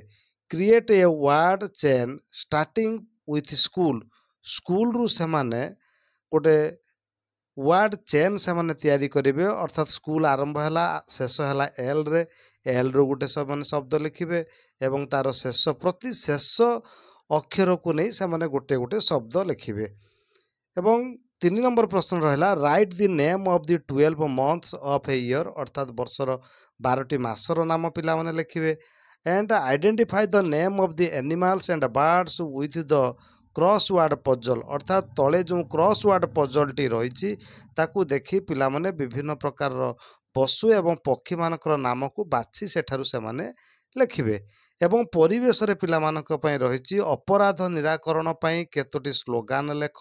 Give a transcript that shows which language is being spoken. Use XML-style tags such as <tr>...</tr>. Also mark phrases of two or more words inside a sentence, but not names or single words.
<en>Create a word chain starting with school,</en> <or>ସ୍କୁଲରୁ ସେମାନେ ଗୋଟେ</or> <en>word chain</en> <or>ସେମାନେ ତିଆରି କରିବେ ଅର୍ଥାତ୍ ସ୍କୁଲ ଆରମ୍ଭ ହେଲା, ଶେଷ ହେଲା ଏଲ୍ରେ, ଏଲ୍ରୁ ଗୋଟେ ସେମାନେ ଶବ୍ଦ ଲେଖିବେ ଏବଂ ତାର ପ୍ରତି ଶେଷ ଅକ୍ଷରକୁ ନେଇ ସେମାନେ ଗୋଟେ ଗୋଟେ ଶବ୍ଦ ଲେଖିବେ। ଏବଂ 3 ନମ୍ବର ପ୍ରଶ୍ନ ରହିଲା</or> <en>Write the name of the 12 months of a year</en> <or>ଅର୍ଥାତ୍ ବର୍ଷର 12ଟି ମାସର ନାମ ପିଲାମାନେ ଲେଖିବେ।</or> <en>and identify the name of the animals and birds with the crossword puzzle</en> <or>ଅର୍ଥାତ୍ ତଳେ ଯେଉଁ</or> <en>crossword puzzle</en> <or>ରହିଛି ତାକୁ ଦେଖି ପିଲାମାନେ ବିଭିନ୍ନ ପ୍ରକାରର ପଶୁ ଏବଂ ପକ୍ଷୀମାନଙ୍କର ନାମକୁ ବାଛି ସେଠାରୁ ସେମାନେ ଲେଖିବେ। ଏବଂ ପରିବେଶରେ ପିଲାମାନଙ୍କ ପାଇଁ ରହିଛି ଅପରାଧ ନିରାକରଣ ପାଇଁ କେତୋଟି ସ୍ଲୋଗାନ ଲେଖ।</or>